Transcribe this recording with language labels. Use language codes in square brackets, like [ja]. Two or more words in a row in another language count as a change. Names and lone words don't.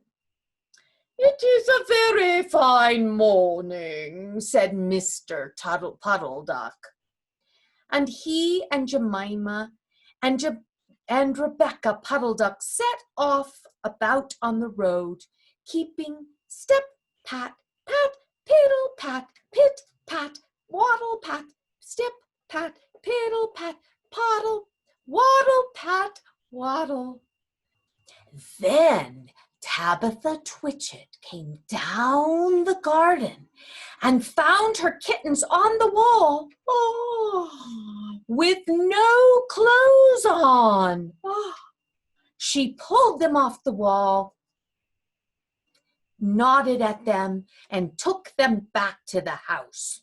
[en] "It is a very fine morning," said Mr. Puddle Duck. And he and Jemima and Rebecca Puddle Duck set off about on the road, keeping step, pat, pat, piddle, pat, pit, pat, waddle, pat, step, pat, piddle, pat, poddle, waddle, pat, waddle. Then Tabitha Twitchit came down the garden and found her kittens on the wall, with no clothes on. She pulled them off the wall, nodded at them, and took them back to the house.